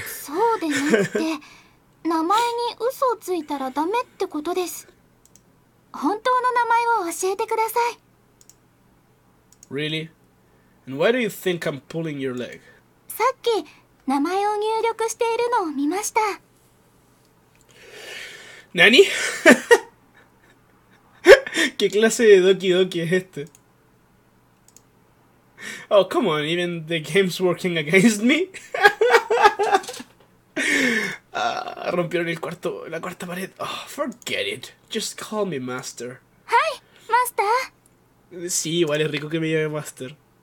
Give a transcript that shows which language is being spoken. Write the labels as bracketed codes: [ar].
[ja] そうでなくて、名前に嘘をついたらダメってことです。本当の名前を教えてください。 [en] Really? And why do you think I'm pulling your leg? [ja] さっき名前を入力しているのを見ました。 ¿Nani? [es] ¿Qué clase de Doki Doki es este? [en] Oh, come on, even the game's working against me. [es] Rompieron la cuarta pared. [en] Oh, forget it. Just call me Master. [ja] はい、マスター。 [es] Sí, igual es rico que me llame Master.